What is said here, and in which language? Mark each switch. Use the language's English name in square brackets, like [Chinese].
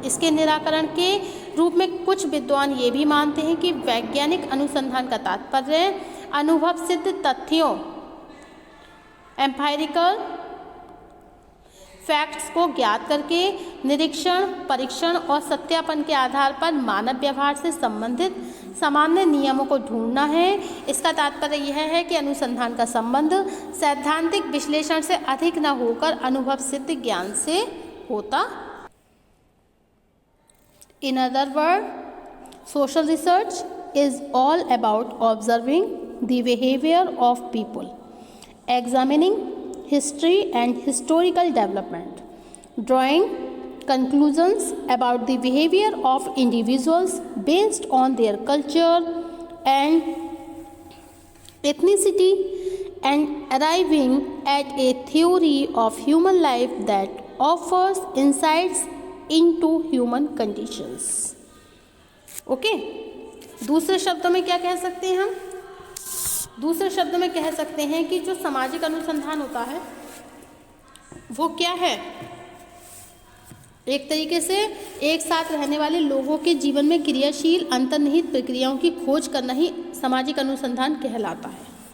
[Hindi] इसके निराकरण के रूप में कुछ विद्वान ये भी मानते हैं कि वैज्ञानिक अनुसंधान का तात्पर्य अनुभव सिद्ध तथ्यों एम्पायरिकल फैक्ट्स को ज्ञात करके निरीक्षण, परीक्षण और सत्यापन के आधार पर मानव व्यवहार से संबंधित सामान्य नियमों को ढूंढना है। इसका तात्पर्य यह है कि अनुसंधान का संबंध सैद्धांतिक विश्लेषण से अधिक न होकर अनुभव सिद्ध ज्ञान से होता। [English] In other words, social research is all about observing the behavior of people, examining history and historical development, drawing conclusions about the behavior of individuals based on their culture and ethnicity, and arriving at a theory of human life that offers insights into human conditions. [Hindi] Okay, दूसरे शब्दों में क्या कह सकते हैं हम? दूसरे शब्दों में कह सकते हैं कि जो सामाजिक अनुसंधान होता है वो क्या है? एक तरीके से एक साथ रहने वाले लोगों के जीवन में क्रियाशील अंतर्निहित प्रक्रियाओं की खोज करना ही सामाजिक अनुसंधान कहलाता है।